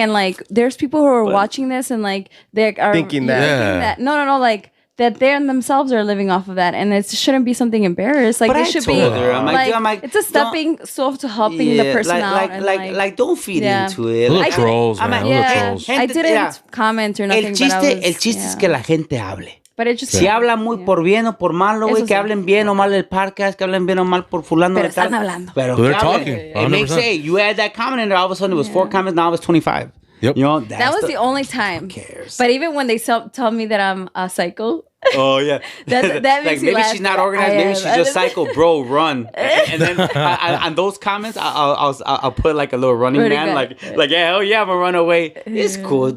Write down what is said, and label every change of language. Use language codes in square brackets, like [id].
[en] And like, there's people who are watching this and like they are thinking that. No, like. That they themselves are living off of that, and it shouldn't be something embarrassed. Like but they should be. I'm like, it's a stepping stone to helping the person out. Like, don't feed into it. Little trolls, man. Trolls. I didn't comment or nothing. [es] El chiste es que la gente hable. [en] But it just [es] si hablan muy por bien o por malo, güey, que hablen bien o mal del podcast, que hablen bien o mal por fulano. Pero están hablando. Pero [en] they're talking. It makes sense. You add that comment in there, all of a sudden it was 4 comments, now it was 25. Yep. You know, that was the only time. Who cares? But even when they tell me that I'm a psycho. Oh yeah, that like maybe she's not organized. Maybe she's just psycho, bro. Run, and then on those comments, I'll put like a little running man, like yeah, hell yeah, I'm gonna run away. It's cool.